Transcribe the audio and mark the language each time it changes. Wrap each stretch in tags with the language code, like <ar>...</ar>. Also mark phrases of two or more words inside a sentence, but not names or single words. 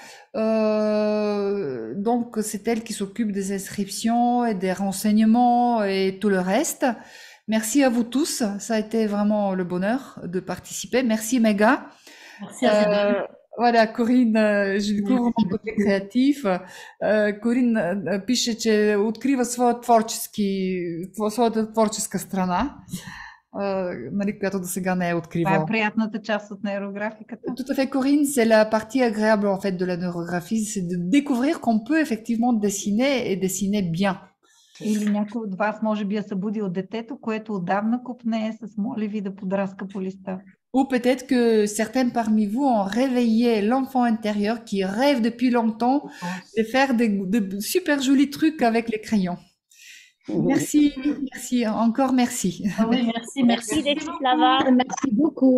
<fr>Donc, c'est elle qui s'occupe des inscriptions et des renseignements et tout le reste. Merci à vous tous. Ça a été vraiment le bonheur de participer. Merci, Mega. Merci à vous. Voilà, Corinne, je découvre mon côté créatif.</fr> <bg>Corinne пише, че открива своята творческа страна, нали, която до сега не е откривала. Това е приятната част от нейрографиката.</bg> <fr>Tout à fait, Corinne, c'est la partie agréable en fait de la neurographie, c'est de découvrir qu'on peut effectivement dessiner et dessiner bien.</fr> <bg>Или някой от вас може би е събудил детето, което отдавна копнее с моливи да подраска по листа.</bg> <fr>Ou peut-être que certains parmi vous ont réveillé l'enfant intérieur qui rêve depuis longtemps de faire de super jolis trucs avec les crayons. Merci, encore merci. Oui, merci Dexislava. Merci beaucoup.</fr>